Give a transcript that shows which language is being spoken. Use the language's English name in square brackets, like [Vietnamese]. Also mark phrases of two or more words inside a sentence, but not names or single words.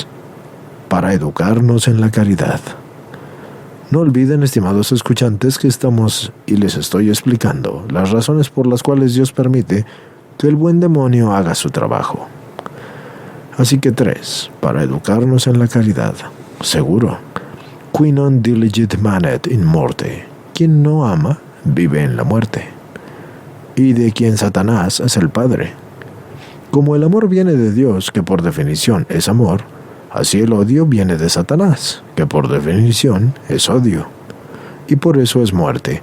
[Spanish] Para educarnos en la caridad. No olviden, estimados escuchantes, que estamos y les estoy explicando las razones por las cuales Dios permite que el buen demonio haga su trabajo. Así que 3. Para educarnos en la caridad. Seguro. [Latin] Qui non diligit manet in morte. [Spanish] Quien no ama, vive en la muerte. Y de quien Satanás es el padre. Como el amor viene de Dios, que por definición es amor, Así el odio viene de Satanás, que por definición es odio, y por eso es muerte.